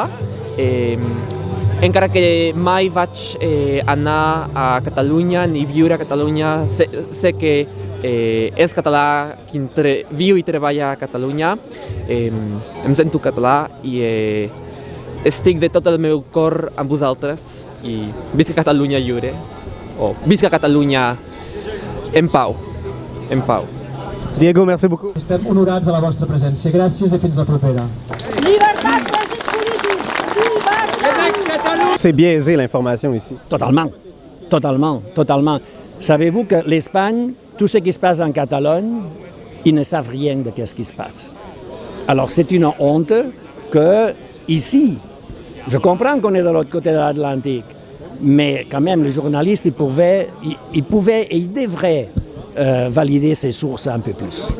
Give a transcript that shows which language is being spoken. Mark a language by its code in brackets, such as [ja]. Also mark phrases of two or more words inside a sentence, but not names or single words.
[ca] Encara que mai vaig anar a Catalunya ni viure a Catalunya, sé que és català qui viu i treballa a Catalunya. Em sento català i estic de tot el meu cor amb vosaltres i visca Catalunya lliure, o visca Catalunya en pau, en pau. [fr] Diego, merci beaucoup. [ca] Estem honorats de la vostra presència. Gràcies i fins la propera. Libertat presos polítics! Libertat! [fr] C'est biaisé l'information ici. Totalement, totalement, totalement. Savez-vous que l'Espagne, tout ce qui se passe en Catalogne, ils ne savent rien de ce qui se passe. Alors c'est une honte que ici, je comprends qu'on est de l'autre côté de l'Atlantique, mais quand même les journalistes, ils pouvaient et ils devraient valider ces sources un peu plus.